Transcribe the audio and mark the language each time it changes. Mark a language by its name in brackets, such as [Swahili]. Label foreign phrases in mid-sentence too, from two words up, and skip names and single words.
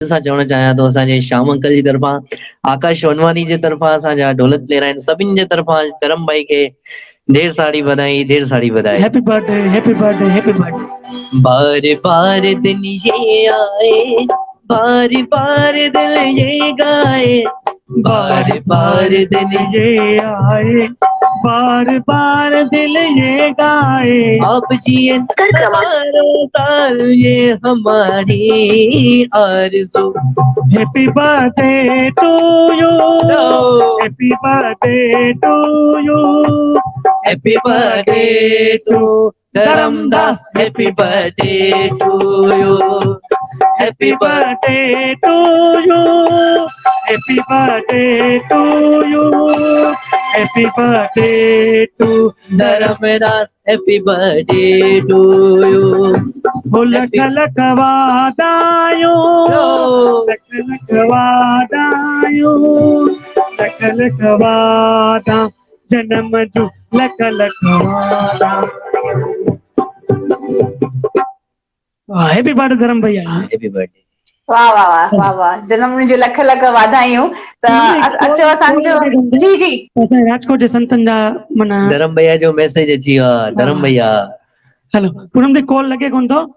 [Sindhi] सां चवणु चाहियां थो असांजे श्याम अंकल जी तरफ़ां, आकाश वनवानी जे तरफ़ां, असांजा ढोलक प्लेयर आहिनि, सभिनि जे तरफ़ां धरम भाई खे ढेर सारी बधाई, ढेर सारी बधाई। [English] Happy birthday, happy birthday, happy birthday. [Hindi] बार बार दिन ये आए, बार बार दिल ये गाए, बार बार दिन ये आए, बार बार दिल ये गाए। आप जिए हजारों साल, ये हमारी आरज़ू। [English] Happy birthday to you, happy birthday to you, Happy birthday to Dharamdas, happy birthday to you, happy birthday to you, happy birthday to you, happy birthday to Dharamdas, happy birthday to you. [Sindhi] लख लख वाधायूं, लख लख वाधायूं, लख लख वाधा, जन्म जूं लख लख वाधा। [English] Happy birthday धर्म भैया, Happy birthday. [Sindhi] वाह वाह वाह वाह वाह, जन्मदिन जो लख लख वाधायूं। त अचो असांजो, जी जी असां राजकोट जे संतनि जा माना धरम भैया जो मैसेज अची वियो आहे, धरम भैया। हेलो पूनम दी कॉल लगे कोन थो।